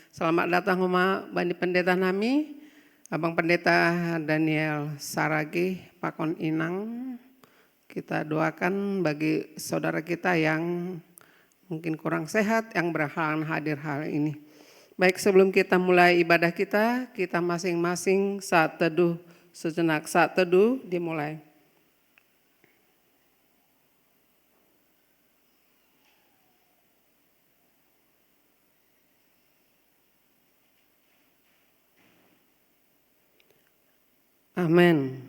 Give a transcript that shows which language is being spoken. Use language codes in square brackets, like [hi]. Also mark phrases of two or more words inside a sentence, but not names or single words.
[id] Selamat datang [bts] Homa Bani Pendeta Nami, [id] Abang Pendeta Daniel Saragi, Pakon Inang. Kita doakan bagi saudara kita yang mungkin kurang sehat, yang berhalangan hadir hari ini. Baik, sebelum kita mulai ibadah kita masing-masing saat teduh sejenak. Saat teduh dimulai. Amin.